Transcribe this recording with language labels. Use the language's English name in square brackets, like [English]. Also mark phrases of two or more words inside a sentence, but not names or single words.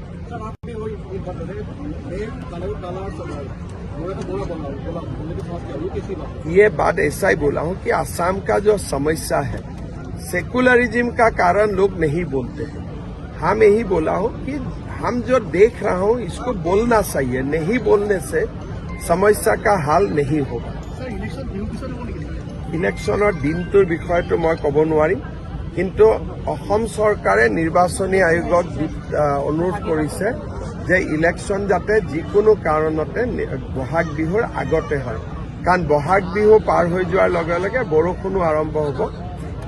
[Hindi] ये बात ऐसा ही बोला हूँ कि असम का जो समस्या है, सेकुलरिज्म का कारण लोग नहीं बोलते हैं। हम यही बोला हूँ कि हम जो देख रहा हूँ इसको बोलना चाहिए। नहीं बोलने से समस्या का हल नहीं होगा। [Assamese] ইলেকশ্যনৰ দিনটোৰ বিষয়টো মই ক'ব নোৱাৰিম, কিন্তু অসম চৰকাৰে নিৰ্বাচনী আয়োগক অনুৰোধ কৰিছে যে ইলেকশ্যন যাতে যিকোনো কাৰণতে বহাগ বিহুৰ আগতে হয়। কাৰণ বহাগ বিহু পাৰ হৈ যোৱাৰ লগে লগে বৰষুণো আৰম্ভ হ'ব।